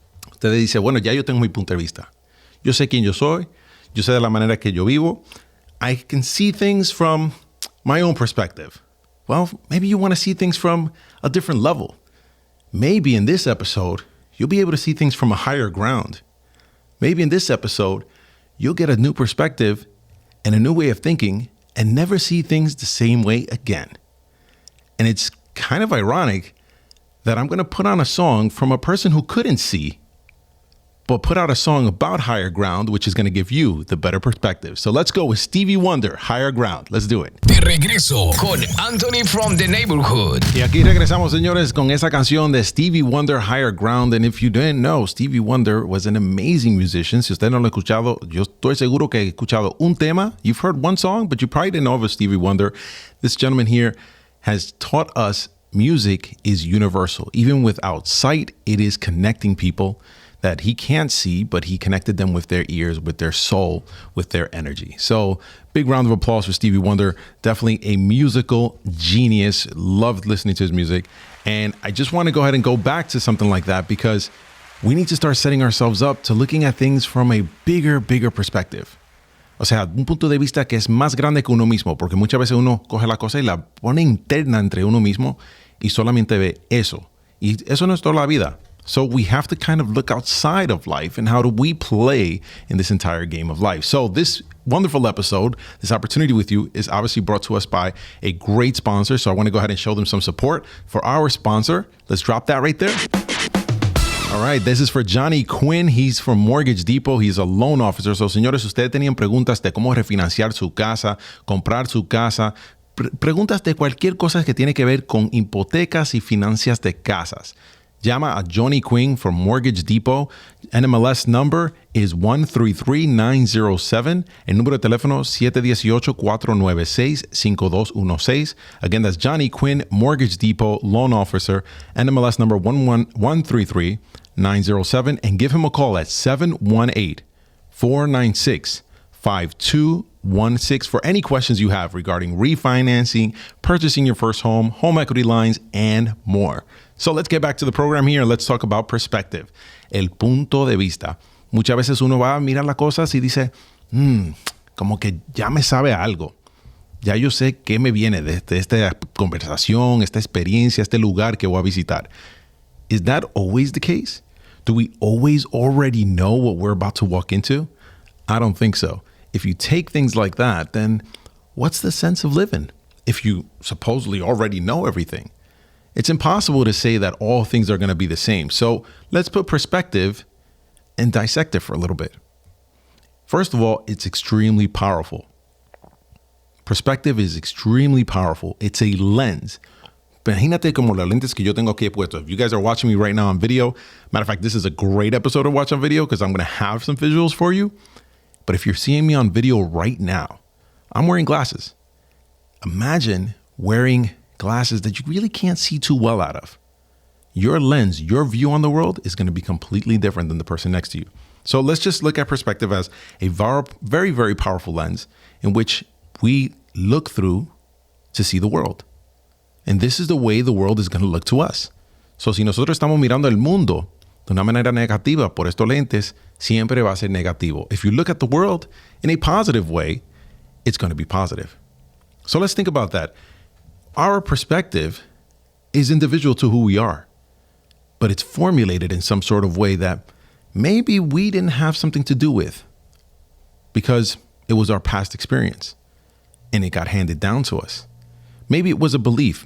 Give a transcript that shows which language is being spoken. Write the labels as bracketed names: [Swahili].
[Spanish] Usted dice, bueno, ya yo tengo mi punto de vista. Yo sé quién yo soy. Yo sé de la manera que yo vivo. [English] I can see things from my own perspective. Well, maybe you want to see things from a different level. Maybe in this episode, you'll be able to see things from a higher ground. Maybe in this episode, you'll get a new perspective and a new way of thinking and never see things the same way again. And it's kind of ironic that I'm going to put on a song from a person who couldn't see, but put out a song about higher ground, which is going to give you the better perspective. So let's go with Stevie Wonder, Higher Ground. Let's do it. [Spanish] De regreso con Anthony from the Neighborhood. Y aquí regresamos, señores, con esa canción de Stevie Wonder, Higher Ground. [English] And if you didn't know, Stevie Wonder was an amazing musician. [Spanish] Si usted no lo ha escuchado, yo estoy seguro que he escuchado un tema. [English] You've heard one song, but you probably didn't know of Stevie Wonder. This gentleman here has taught us music is universal. Even without sight, it is connecting people that he can't see, but he connected them with their ears, with their soul, with their energy. So big round of applause for Stevie Wonder. Definitely a musical genius. Loved listening to his music. And I just want to go ahead and go back to something like that, because we need to start setting ourselves up to looking at things from a bigger perspective. [Spanish] O sea, un punto de vista que es más grande que uno mismo, porque muchas veces uno coge la cosa y la pone interna entre uno mismo y solamente ve eso. Y eso no es toda la vida. [English] So we have to kind of look outside of life and how do we play in this entire game of life. So this wonderful episode, this opportunity with you is obviously brought to us by a great sponsor. So I want to go ahead and show them some support for our sponsor. Let's drop that right there. All right, this is for Johnny Quinn. He's from Mortgage Depot. He's a loan officer. [Spanish] So, señores, ustedes tenían preguntas de cómo refinanciar su casa, comprar su casa, preguntas de cualquier cosa que tiene que ver con hipotecas y finanzas de casas. Llama a Johnny Quinn from Mortgage Depot. [English] NMLS number is 133907. [Spanish] El número de teléfono 718-496-5216. [English] Again, that's Johnny Quinn, Mortgage Depot, loan officer. NMLS number 133907. And give him a call at 718-496-5216 for any questions you have regarding refinancing, purchasing your first home equity lines, and more. So let's get back to the program here and let's talk about perspective, [Spanish] el punto de vista. Muchas veces uno va a mirar las cosas y dice, como que ya me sabe algo. Ya yo sé qué me viene de esta conversación, esta experiencia, este lugar que voy a visitar. [English] Is that always the case? Do we always already know what we're about to walk into? I don't think so. If you take things like that, then what's the sense of living if you supposedly already know everything? It's impossible to say that all things are going to be the same. So let's put perspective and dissect it for a little bit. First of all, it's extremely powerful. Perspective is extremely powerful. It's a lens. [Spanish] Imagínate como las lentes que yo tengo aquí puestos. [English] If you guys are watching me right now on video, matter of fact, this is a great episode to watch on video because I'm going to have some visuals for you. But if you're seeing me on video right now, I'm wearing glasses. Imagine wearing glasses that you really can't see too well out of. Your lens, your view on the world is going to be completely different than the person next to you. So let's just look at perspective as a very, very powerful lens in which we look through to see the world. And this is the way the world is going to look to us. [Spanish] So si nosotros estamos mirando el mundo de una manera negativa por estos lentes, siempre va a ser negativo. [English] If you look at the world in a positive way, it's going to be positive. So let's think about that. Our perspective is individual to who we are, but it's formulated in some sort of way that maybe we didn't have something to do with because it was our past experience and it got handed down to us. Maybe it was a belief.